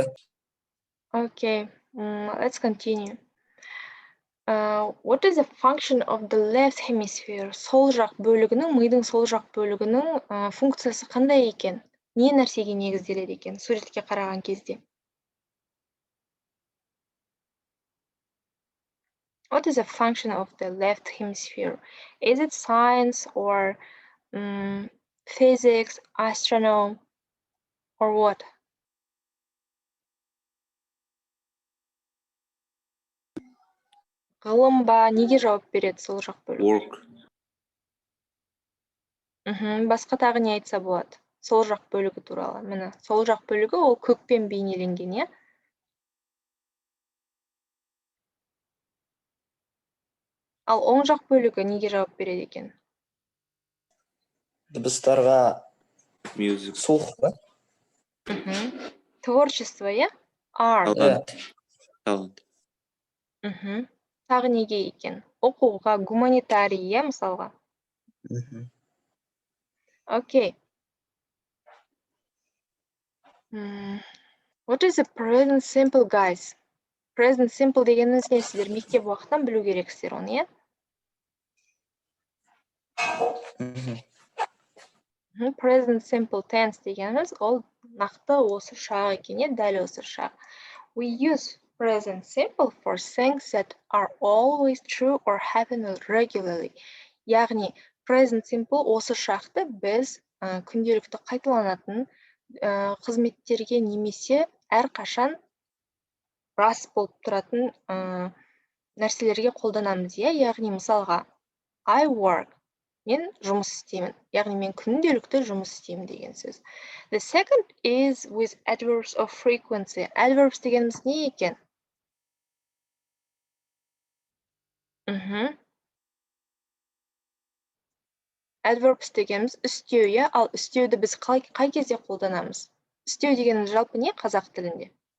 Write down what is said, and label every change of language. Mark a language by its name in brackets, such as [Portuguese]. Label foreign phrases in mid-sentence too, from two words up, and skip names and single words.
[English] Okay. Let's continue. What is the function of the left hemisphere? [Kazakh] Сол жақ бөлігінің, мидың сол жақ бөлігінің функциясы қандай екен? Не нәрсеге негізделеді екен суретке қараған кезде? [English] What is the function of the left hemisphere? Is it science or physics, astronomy, or what? [Kazakh] Ғылым ба, неге жауап береді сол жақ бөлігі? [English] Work. [Kazakh] Басқа тағы не айтса болады? Сол жақ бөлігі туралы. Міне, сол жақ бөлігі ол көкпен бейнеленген, иә? Ал оң жақ бөлігі неге жауап береді екен? Дыбыстарға [English] Music. [Kazakh] слух па? Творчество, иә? [English] Art. Talent. [Kazakh] Тағы неге екен? Оқуға, гуманитарий, иә, мысалға? [English] Okay. What is the present simple, guys? Present simple [Kazakh] дегеніміз не? Сіздер мектеп уақытынан білу керексіздер оны, иә? [English] Present simple tense [Kazakh] дегеніміз ол нақты осы шақ екен, иә, дәл осы шақ. [English] We use present simple for things that are always true or happen regularly. [Kazakh] Яғни, [English] present simple [Kazakh] осы шақты біз күнделікті қайталанатын қызметтерге немесе әрқашан рас болып тұратын нәрселерге қолданамыз, иә? Яғни, мысалға, [English] I work. [Kazakh] Мен жұмыс істеймін. Яғни, мен күнделікті жұмыс істеймін деген сөз. [English] The second is with adverbs of frequency. [Kazakh] Adverbs дегеніміз не екен? Adverbs дегеніміз істеу, иә? Ал істеуді біз қай кезде қолданамыз? Істеу дегеніміз жалпы не қазақ тілінде?